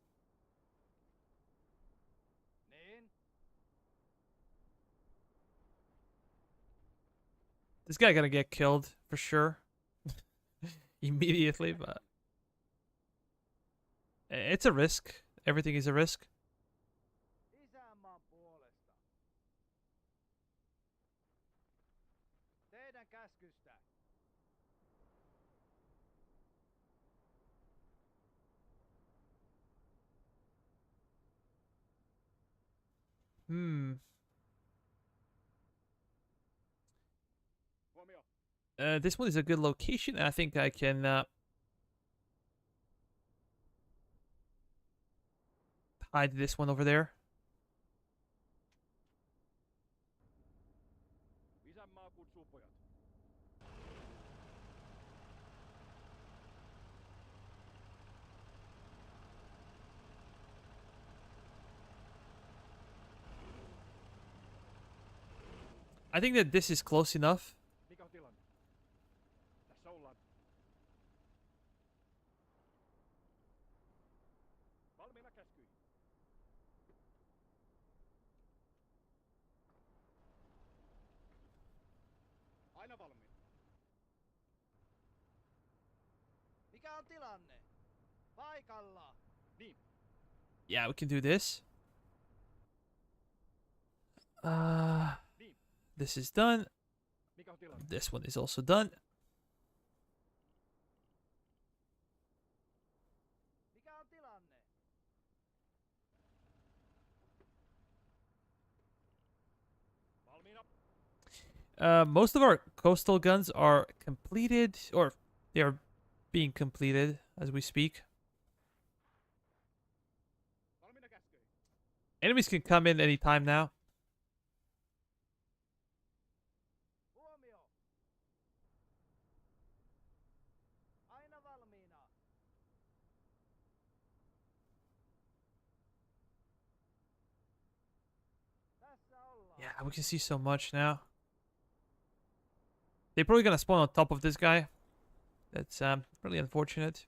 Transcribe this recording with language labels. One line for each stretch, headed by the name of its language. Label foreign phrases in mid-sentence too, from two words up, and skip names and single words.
Finnish: Niin.
English: This guy gonna get killed for sure. Immediately, but It's a risk. Everything is a risk.
Finnish: Isänmaan puolesta. Teidän käskystä. Hmm. Huomio.
English: This one is a good location. I think I can hide this one over there.
Finnish: Isänmaa kutsuu pojat.
English: I think that this is close enough.
Finnish: Mikä on tilanne? Tässä ollaan. Valmiina käskyihin. Aina valmiina. Mikä on tilanne? Paikalla. Niin.
English: Yeah, we can do this.
Finnish: Niin.
English: This is done.
Finnish: Mikä on tilanne?
English: This one is also done.
Finnish: Mikä on tilanne? Valmiina.
English: Most of our coastal guns are completed, or they are being completed as we speak.
Finnish: Valmiina käskyihin.
English: Enemies can come in any time now.
Finnish: Huomio. Aina valmiina. Tässä ollaan.
English: Yeah, we can see so much now. They're probably gonna spawn on top of this guy. That's really unfortunate.